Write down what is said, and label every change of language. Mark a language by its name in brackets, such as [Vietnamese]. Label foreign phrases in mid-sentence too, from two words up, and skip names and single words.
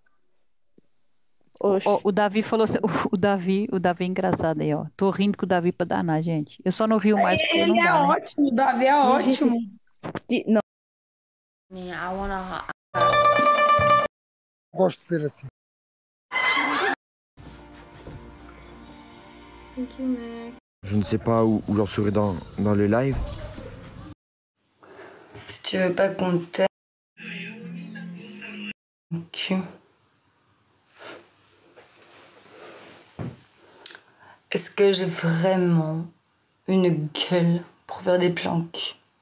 [Portuguese] O Davi falou assim, o Davi é engraçado aí, ó. Tô rindo com o Davi pra danar, gente. Eu só não rio mais porque ele não dá, né? Ótimo, o Davi é ótimo. Não. Gosto de ser assim. [French] Je ne sais pas où j'en serai dans le live. Si tu veux pas qu'on t'aime, est-ce que j'ai vraiment une gueule pour faire des plans cul?